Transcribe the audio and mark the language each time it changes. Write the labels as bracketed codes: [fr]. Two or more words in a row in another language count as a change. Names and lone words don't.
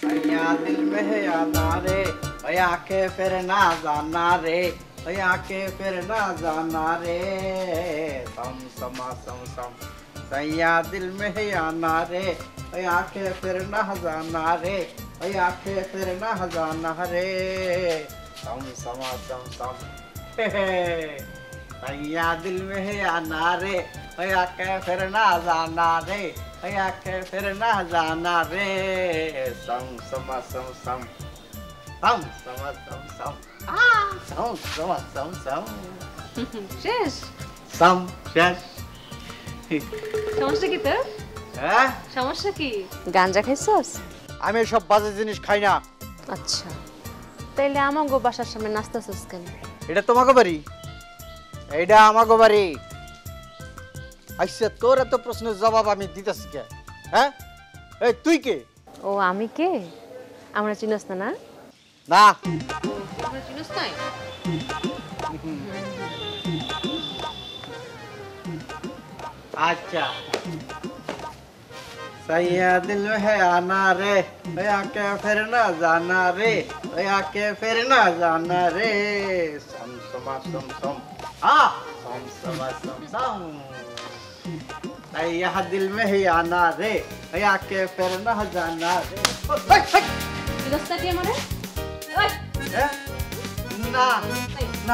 [hi] सैया दिल में है आना रे आके फिर ना जाना रे आके फिर ना जाना रे सम समा सम सम सैया दिल में है आना रे आके फिर ना जाना रे आके फिर ना जाना रे सम समा सम सम सैया दिल में है आना रे आके फिर ना जाना रे आके फिर ना जाना रे सम समा सम सम सम समा सम सम सम समा सम सम [bn] শেষ सम শেষ সমস্যা কি তোর হ্যাঁ সমস্যা কি গাঞ্জা খাইছস আমি সব বাজে জিনিস খাই না আচ্ছা তাইলে আমাগো বাসার সামনে নাচতেছস কেন এটা তোমাকে বাড়ি এইটা আমাকে বাড়ি আচ্ছা তোর এত প্রশ্নের জবাব আমি দিতেছি কে হ্যাঁ এই তুই কে ও আমি কে আমরা চিনস না না না আমরা চিনস নাই [hi] अच्छा सैया दिल में है आना रे आके फिर ना जाना रे आके फिर ना जाना रे सम समा सम सम सम समा सम सम सैया दिल में है आना रे आके फिर ना जाना रे [bn] চিনস না কি আমারে ওই [hi] ना ना